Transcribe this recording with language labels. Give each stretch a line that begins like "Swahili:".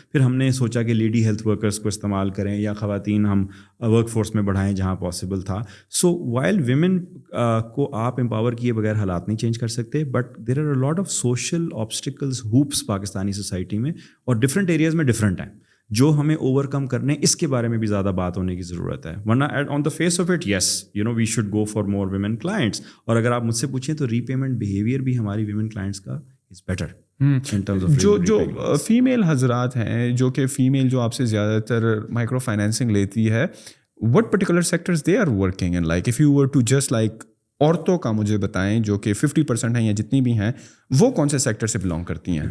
Urdu: پھر ہم نے سوچا کہ لیڈی ہیلتھ ورکرس کو استعمال کریں یا خواتین ہم ورک فورس میں بڑھائیں جہاں پاسبل تھا. سو وائل ویمن کو آپ امپاور کیے بغیر حالات نہیں چینج کر سکتے,
English: but there are a lot of social obstacles,
Urdu: hopes Pakistani society میں, اور ڈفرینٹ ایریاز میں ڈفرینٹ ہیں, جو ہمیں اوور کم کرنے, اس کے بارے میں بھی زیادہ بات ہونے کی ضرورت ہے.
English: ورنہ on the face of it yes we should go for more women clients.
Urdu: اور اگر آپ مجھ سے پوچھیں تو ری پیمنٹ بیہیویئر بھی ہماری ویمن کلائنٹس کا
English: Is better.
Urdu: جو فیمیل حضرات ہیں, جو کہ فیمیل جو آپ سے زیادہ تر مائکرو فائنینسنگ لیتی ہے,
English: what particular sectors they are working in? Like if you were to just like
Urdu: عورتوں کا مجھے بتائیں جو کہ 50% ہیں یا جتنی بھی ہیں, وہ کون سے سیکٹر سے بلانگ کرتی ہیں؟